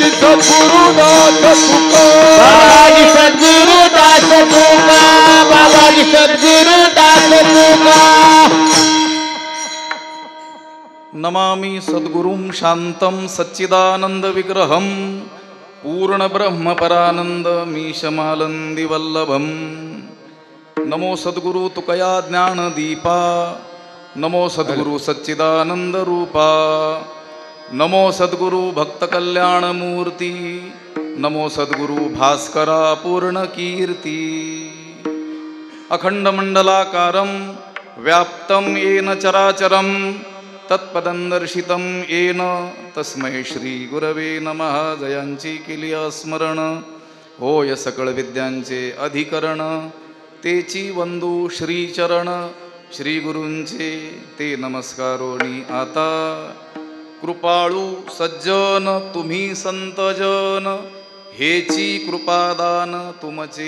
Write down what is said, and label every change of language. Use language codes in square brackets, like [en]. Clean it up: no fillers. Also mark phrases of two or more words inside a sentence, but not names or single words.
[mr] सद्गुरुदास तुका बाबाजी सद्गुरुदास तुका बाबाजी सद्गुरुदास तुका [sa] नमामि सद्गुरुं शान्तं सच्चिदानंद विग्रहं पूर्ण ब्रह्म परानंद मीशमालंदी वल्लभं [mr] नमो सद्गुरु तुकया ज्ञान दीपा नमो सद्गुरु सच्चिदानंद रूपा नमो सद्गुरु भक्त कल्याण मूर्ती नमो सद्गुरु भास्करा पूर्ण कीर्ती [sa] अखंड मंडलाकारं व्याप्तं येन चराचरं तत्पदं दर्शितं येन तस्मै श्री गुरवे नमः [mr] जयांची केली स्मरण होय सकळ विद्यांचे अधिकरण तेची वंदू श्रीचरण श्री गुरूंचे ते नमस्कारोनी आता कृपाळू सज्जन तुम्ही संतजन हेची कृपादान तुमचे